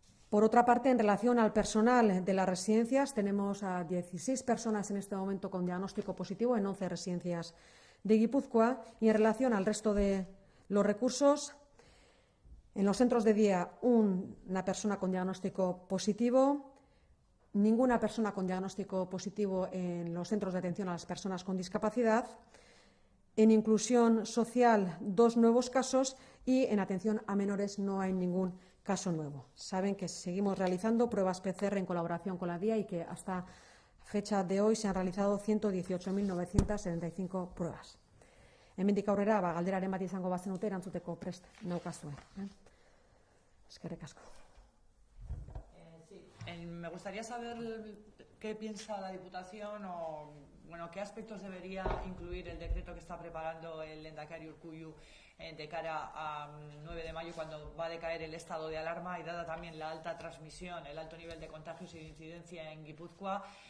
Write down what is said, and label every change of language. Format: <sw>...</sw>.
<es>Por otra parte, en relación al personal de las residencias, tenemos a 16 personas en este momento con diagnóstico positivo en 11 residencias de Guipúzcoa, y en relación al resto de los recursos, en los centros de día una persona con diagnóstico positivo, ninguna persona con diagnóstico positivo en los centros de atención a las personas con discapacidad, en inclusión social 2 nuevos casos y en atención a menores no hay ningún caso nuevo. Saben que seguimos realizando pruebas PCR en colaboración con la DIA y que hasta fecha de hoy se han realizado 118.975 pruebas.</es> <eu>Hemendik aurrera, galderaren bat izango bazenute erantzuteko prest naukazue. Eskerrik asko.</eu> <es>Sí, me gustaría saber qué piensa la Diputación o qué aspectos debería incluir el decreto que está preparando el Lehendakari Urkullu de cara a 9 de mayo, cuando va a decaer el estado de alarma, y dada también la alta transmisión, el alto nivel de contagios y de incidencia en Guipúzcoa.</es>